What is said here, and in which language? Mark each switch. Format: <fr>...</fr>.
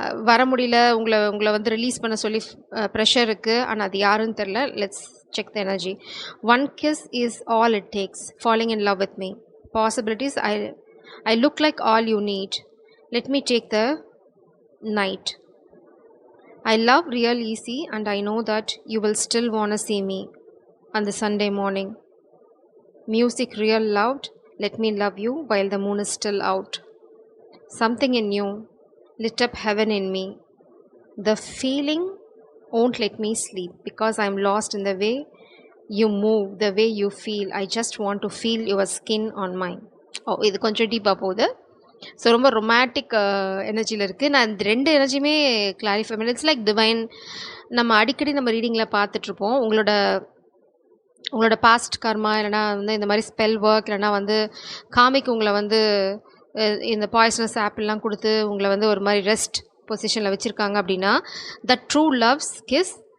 <ta>வர முடியல, உங்களை வந்து ரிலீஸ் பண்ண சொல்லி ப்ரெஷர் இருக்குது. ஆனால் அது யாருன்னு தெரில.</ta> <en>Let's check the energy. One kiss is all it takes. Falling in love with me. Possibilities. I look like all you need. Let me take the night. I love real easy and I know that you will still wanna see me on the Sunday morning. Music real loud. Let me love you while the moon is still out. Something in you lit up heaven in me. The feeling won't let me sleep because I'm lost in the way you move, the way you feel. I just want to feel your skin on mine.</en> <ta>இது கொஞ்சம் டீப்பாக போகுது. So ரொம்ப romantic எனர்ஜியில் இருக்குது. நான் இந்த ரெண்டு எனர்ஜியுமே clarify பண்ணி,</ta> <en>It's like divine.</en> <ta>நம்ம அடிக்கடி நம்ம ரீடிங்கில் பார்த்துட்ருப்போம். உங்களோட பாஸ்ட் கர்மா, இல்லைனா வந்து இந்த மாதிரி ஸ்பெல் ஒர்க், இல்லைனா வந்து காமிக்கு உங்களை வந்து இந்த பாய்சனஸ் ஆப்பிள்லாம் கொடுத்து உங்களை வந்து ஒரு மாதிரி ரெஸ்ட் பொசிஷனில் வச்சுருக்காங்க அப்படின்னா</ta> <en>The true loves kiss.</en>